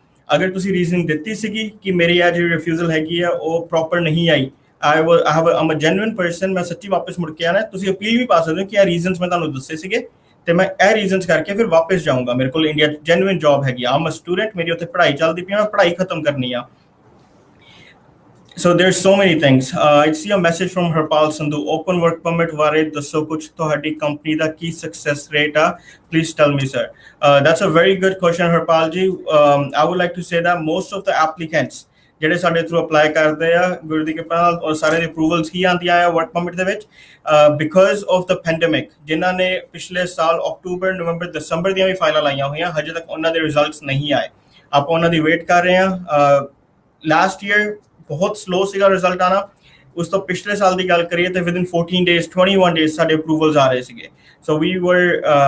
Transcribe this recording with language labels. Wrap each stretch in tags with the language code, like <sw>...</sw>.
<pa>ਅਗਰ ਤੁਸੀਂ ਰੀਜ਼ਨਿੰਗ ਦਿੱਤੀ ਸੀਗੀ ਕਿ ਮੇਰੀ ਇਹ ਜਿਹੜੀ ਰਿਫਿਊਜ਼ਲ ਹੈਗੀ ਆ ਉਹ ਪ੍ਰੋਪਰ ਨਹੀਂ ਆਈ</pa> <en>I'm a genuine person</en> <pa>ਮੈਂ ਸੱਚੀ ਵਾਪਸ ਮੁੜ ਕੇ ਆਣਾ ਤੁਸੀਂ ਅਪੀਲ ਵੀ ਪਾ ਸਕਦੇ ਹੋ ਕਿ ਇਹ ਰੀਜ਼ਨਸ ਮੈਂ ਤੁਹਾਨੂੰ ਦੱਸੇ ਸੀਗੇ ਤੇ ਮੈਂ ਇਹ ਰੀਜ਼ਨਸ ਕਰਕੇ ਫਿਰ ਵਾਪਸ ਜਾਊਂਗਾ ਮੇਰੇ ਕੋਲ ਇੰਡੀਆ ਜੈਨੂਇਨ ਜੌਬ ਹੈਗੀ ਆ</pa> <en>I'm a student</en> <pa>ਮੇਰੀ ਉੱਥੇ ਪੜ੍ਹਾਈ ਚੱਲਦੀ ਪਈ ਮੈਂ ਪੜ੍ਹਾਈ ਖਤਮ ਕਰਨੀ ਆ</pa> <en>So there's so many things. I see a message from Harpal Sandhu.</en> <pa>Open work permit ਬਾਰੇ ਦੱਸੋ ਕੁਝ ਤੁਹਾਡੀ ਕੰਪਨੀ ਦਾ ਕੀ success rate ਆ</pa> <en>please tell me sir. That's a very good question Harpal ji. I would like to say that most of the applicants</en> <pa>ਜਿਹੜੇ ਸਾਡੇ through apply ਕਰਦੇ ਆ ਗੁਰੂ ਦੀ ਕਿਰਪਾ ਨਾਲ ਔਰ ਸਾਰੇ ਦੇ ਅਪਰੂਵਲਸ ਹੀ ਆਉਂਦੀਆਂ ਆ ਵਰਕ ਪਰਮਿਟ ਦੇ ਵਿੱਚ</pa> <en>because of the pandemic</en> <pa>ਜਿਨ੍ਹਾਂ ਨੇ ਪਿਛਲੇ ਸਾਲ ਅਕਤੂਬਰ ਨਵੰਬਰ ਦਸੰਬਰ ਦੀਆਂ ਵੀ ਫਾਈਲਾਂ ਲਾਈਆਂ ਹੋਈਆਂ ਹਜੇ ਤੱਕ ਉਹਨਾਂ ਦੇ ਰਿਜ਼ਲਟਸ ਨਹੀਂ ਆਏ ਆਪਾਂ ਉਹਨਾਂ ਦੀ ਵੇਟ ਕਰ ਰਹੇ ਹਾਂ ਲਾਸਟ ਈਅਰ ਬਹੁਤ ਸਲੋ ਸੀਗਾ ਰਿਜ਼ਲਟ ਆਣਾ ਉਸ ਤੋਂ ਪਿਛਲੇ ਸਾਲ ਦੀ ਗੱਲ ਕਰੀਏ ਤੇ</pa> <en>within 14 days 21 days</en> <pa>ਸਾਡੇ ਅਪਰੂਵਲਸ ਆ ਰਹੇ ਸੀਗੇ</pa> <en>so we were</en>